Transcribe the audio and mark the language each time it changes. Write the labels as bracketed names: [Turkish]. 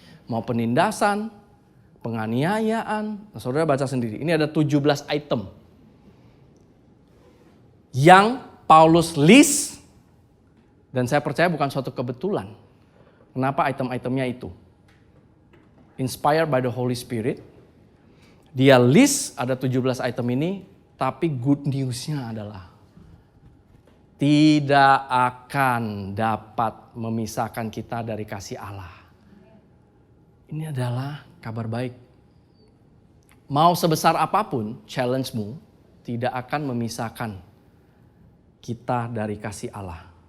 [Indonesian] Mau penindasan, penganiayaan. Nah, saudara baca sendiri. Ini ada 17 item. Yang Paulus list. Dan saya percaya bukan suatu kebetulan. Kenapa item-itemnya itu. [English] inspired by the Holy Spirit. [Indonesian] Dia list ada 17 item ini, tapi [English] good news- [Indonesian] nya adalah tidak akan dapat memisahkan kita dari kasih Allah. Ini adalah kabar baik. Mau sebesar apapun challenge-mu, tidak akan memisahkan kita dari kasih Allah.